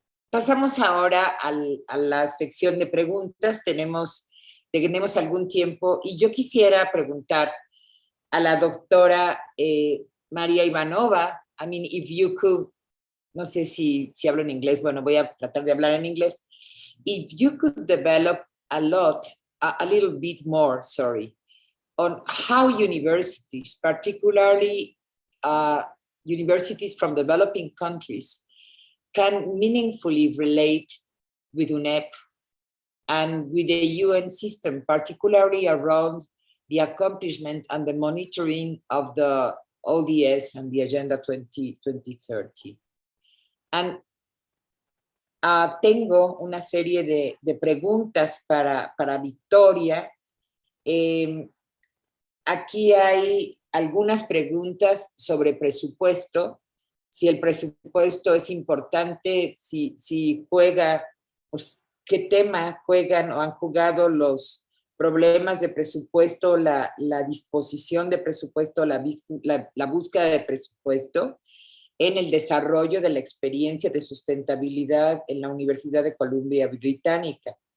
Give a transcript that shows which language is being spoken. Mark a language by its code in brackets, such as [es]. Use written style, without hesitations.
[es] Pasamos ahora a la sección de preguntas. Tenemos algún tiempo y yo quisiera preguntar a la doctora María Ivanova, [en] I mean, if you could, [es] no sé si hablo en inglés, bueno, voy a tratar de hablar en inglés. [en] If you could develop a little bit more, on how universities, particularly universities from developing countries, can meaningfully relate with Unep and with the UN system, particularly around the accomplishment and the monitoring of the ODS and the Agenda 2030. [es] And tengo una serie de preguntas para Victoria. Aquí hay algunas preguntas sobre presupuesto, si el presupuesto es importante, si juega, pues, qué tema juegan o han jugado los problemas de presupuesto, la disposición de presupuesto, la búsqueda de presupuesto en el desarrollo de la experiencia de sustentabilidad en la Universidad de Columbia Británica.